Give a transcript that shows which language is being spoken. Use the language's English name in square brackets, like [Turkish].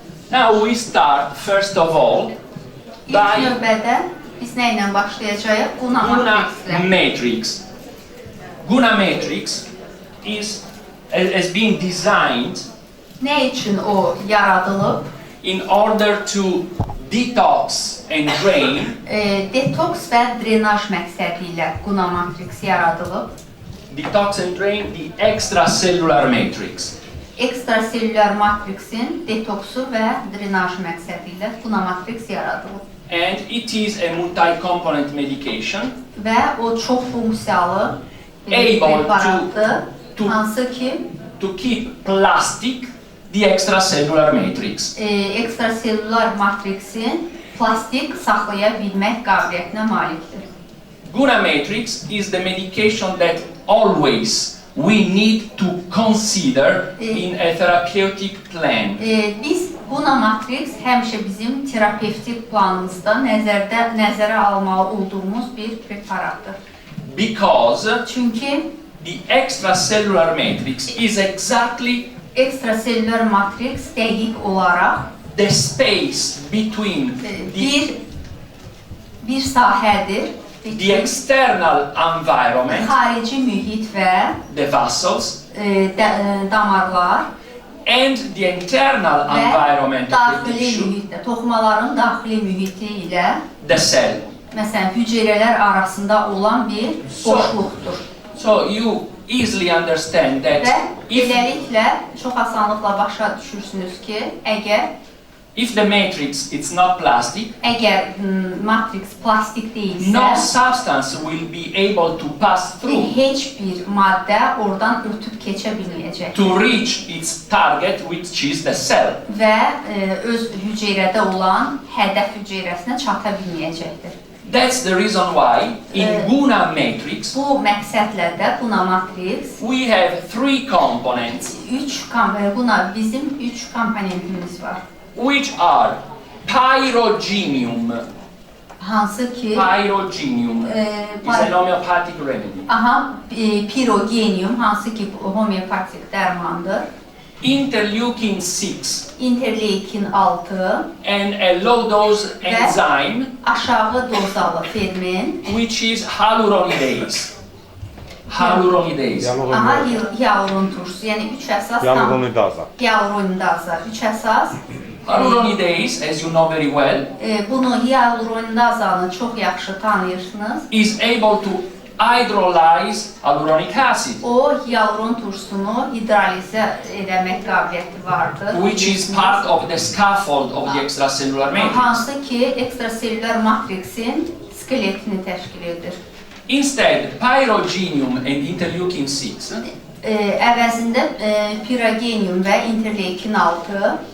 [English] Now we start first of all [Azerbaijani] İlk [English] by [Azerbaijani] növbədə biz nə ilə başlayacağıq? [English] Guna [Azerbaijani] Guna Matrixlə. [English] Matrix. Guna Matrix has been designed [Azerbaijani] Nə üçün o yaradılıb? [English] in order to detox and drain [Azerbaijani] Detoks və drenaj məqsədi ilə Guna Matrix yaradılıb. [English] detox and drain the extracellular matrix. [Azerbaijani] Ekstraselülər matriksin detoksu və drenaj məqsədi ilə Guna Matrix yaradılıb. [English] And it is a multi-component medication [Azerbaijani] Və o çox funksiyalı [English] Able [Azerbaijani] preparatdır, [English] to- [Azerbaijani] hansı ki [English] to keep plastic the extracellular matrix. [Azerbaijani] Ekstraselülər matriksin plastik saxlaya bilmək qabiliyyətinə malikdir. [English] Guna Matrix is the medication that always we need to consider in a therapeutic plan. [Azerbaijani] Biz Guna Matrix həmişə bizim terapevtik planımızda nəzərə almalı olduğumuz bir preparatdır. [English] Because [Azerbaijani] Çünki [English] the extracellular matrix is exactly [Azerbaijani] ekstraselülər matrix dəqiq olaraq [English] the space between [Azerbaijani] bir sahədir. [English] the external environment, [Azerbaijani] Xarici mühit və [English] the vessels, [Azerbaijani] damarlar [English] and the internal [Azerbaijani] və [English] environment of the [Azerbaijani] daxili [English] tissue, [Azerbaijani] mühitdə, toxumaların daxili mühiti ilə [English] the cell. [Azerbaijani] məsələn hüceyrələr arasında olan bir boşluqdur. [English] So you easily understand [Azerbaijani] Və [English] that if [Azerbaijani] beləliklə çox asanlıqla başa düşürsünüz ki, əgər [English] If the matrix is not plastic, [Azerbaijani] Əgər matriks plastik deyilsə, [English] no substance will be able to pass through [Azerbaijani] heç bir maddə oradan ötüb keçə bilməyəcək [English] to reach its target, which is the cell. [Azerbaijani] və öz hüceyrədə olan hədəf hüceyrəsinə çata bilməyəcəkdir. [English] That's the reason why in Guna matrix [Azerbaijani] Bu məqsədlə də Guna matriks [English] we have three components, [Azerbaijani] Guna bizim 3 komponentimiz var. [English] which are pyrogenium. [Azerbaijani] Hansı ki [English] Pyrogenium is an homeopathic remedy. [Azerbaijani] Pirogenium, hansı ki homeopatik dərmandır. [English] Interleukin 6 [Azerbaijani] Interleukin 6 [English] and a low dose enzyme [Azerbaijani] aşağı dozalı ferment. [English] which is hyaluronidase. Hyaluronidase. [Azerbaijani] Hialurun turşusu, yəni 3 əsas hialuronidaza. 3 əsas. [English] Hyaluronidase, as you know very well, [Azerbaijani] Bunu hialuronidazanı çox yaxşı tanıyırsınız. [English] is able to hydrolyze hyaluronic acid, [Azerbaijani] O hialurun turşusunu hidrolizə etmək qabiliyyəti vardır. [English] which is part of the scaffold of the extracellular matrix. [Azerbaijani] Hansı ki ekstraselülər matriksin skeletini təşkil edir. [English] Instead, pyrogenium and interleukin 6 [Azerbaijani] Əvəzində pirogenium və interleukin 6